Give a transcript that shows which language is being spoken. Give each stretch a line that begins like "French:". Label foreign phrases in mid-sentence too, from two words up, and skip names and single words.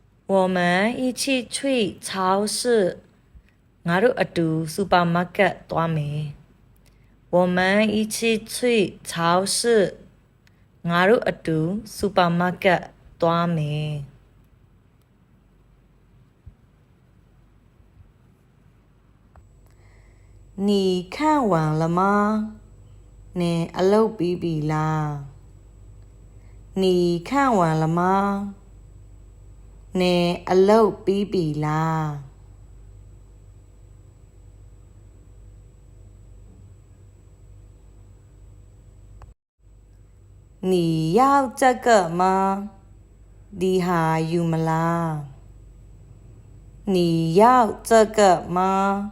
Chinese: 我们一起去超市。
Burmese: ငါတို့အတူစူပါမားကတ်သွားမယ်
Chinese: 我们一起去超市。
Burmese: ငါတို့အတူစူပါမားကတ်သွားမယ်
Chinese: 你看完了吗？
Burmese: 你အလုပ်ပြီးပြီလား
Chinese: 你看完了吗？
Burmese: 你အလုပ်ပြီးပြီလား
Chinese: 你要这个吗？你还有吗啦？你要这个吗？